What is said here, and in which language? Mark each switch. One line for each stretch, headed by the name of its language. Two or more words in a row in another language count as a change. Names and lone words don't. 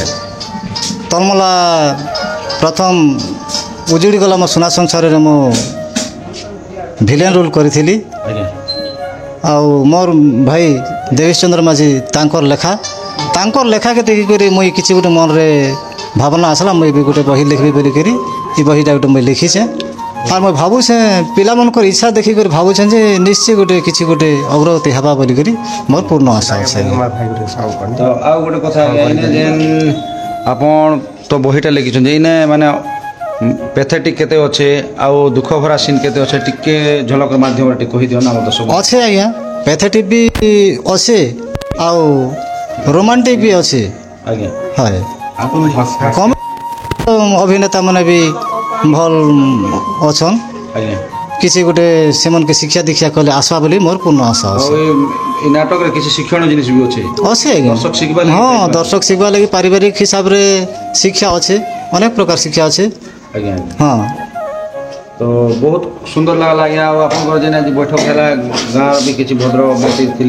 Odia: ତନ୍ମଲା ପ୍ରଥମ ଉଜୁଡ଼ି ଗଲା ମୋ ସୁନା ସଂସାରରେ ମୁଁ
English: villain role
Odia: କରିଥିଲି ଆଜ୍ଞା ଆଉ ମୋର ଭାଇ ଦେବେଶ ଚନ୍ଦ୍ର ମାଝୀ ତାଙ୍କର ଲେଖାକେ ଦେଖିକରି ମୁଇଁ କିଛି ଗୋଟେ ମନରେ ଭାବନା ଆସିଲା ମୁଇଁ ବି ଗୋଟେ ବହି ଲେଖିବି ବୋଲିକରି ଏ ବହିଟା ଗୋଟେ ମୁଇଁ ଲେଖିଛେ ଆଉ ମୁଇଁ ଭାବୁଛେ ପିଲାମାନଙ୍କର ଇଚ୍ଛା ଦେଖିକରି ଭାବୁଛେନ ଯେ ନିଶ୍ଚୟ ଗୋଟେ କିଛି ଗୋଟେ ଅଗ୍ରଗତି ହେବା ବୋଲିକରି ମୋର ପୂର୍ଣ୍ଣ ଆଶା ଅଛେ তো ଆଉ ଗୋଟେ କଥା ଆଜ୍ଞା ଏଇନେ ଯେନ୍ ଆପଣ ତ ବହିଟା ଲେଖିଛନ୍ତି ଏଇନେ ମାନେ ପ୍ୟାଥେଟିକ୍ କେତେ ଅଛେ ଆଉ ଦୁଃଖ ଭରା ସିନ୍ କେତେ ଅଛେ ଟିକେ ଝଲକ ମାଧ୍ୟମରେ ଟିକେ କହିଦିଅ ନା ଆମ ଦର୍ଶକ ଅଛେ ଆଜ୍ଞା ପ୍ୟାଥେଟିକ୍ ବି ଅଛେ ଆଉ ରୋମାଣ୍ଟିକ୍ ବି ଅଛେ ଆଜ୍ଞା ହୟ କମ ଅଭିନେତା ମାନେ ବି ଭଲ ଅଛନ ଆଜ୍ଞା କିଛି ଗୋଟେ ସେମାନଙ୍କୁ ଶିକ୍ଷା ଦୀକ୍ଷା କଲେ ଆସବା ବୋଲି ମୋର ପୂର୍ଣ୍ଣ ଆଶା ଆଉ ଅଛି ଏଇ ନାଟକରେ କିଛି ଶିକ୍ଷଣ ଜିନିଷ ବି ଅଛି ଅଛି ଆଜ୍ଞା ଦର୍ଶକ ଶିଖିବା ଲାଗି ହଁ ଦର୍ଶକ ଶିଖିବା ଲାଗି ପାରିବାରିକ ହିସାବରେ ଶିକ୍ଷା ଅଛି ଅନେକ ପ୍ରକାର ଶିକ୍ଷା ଅଛି ଆଜ୍ଞା ଆଜ୍ଞା ହଁ ତ ବହୁତ ସୁନ୍ଦର ଲାଗଲା ଆଜ୍ଞା ଆଉ ଆପଣଙ୍କର ଯେନ୍ ଆଜି ବୈଠକ ହେଲା ଗାଁର ବି କିଛି ଭଦ୍ର ବ୍ୟକ୍ତି ଥିଲେ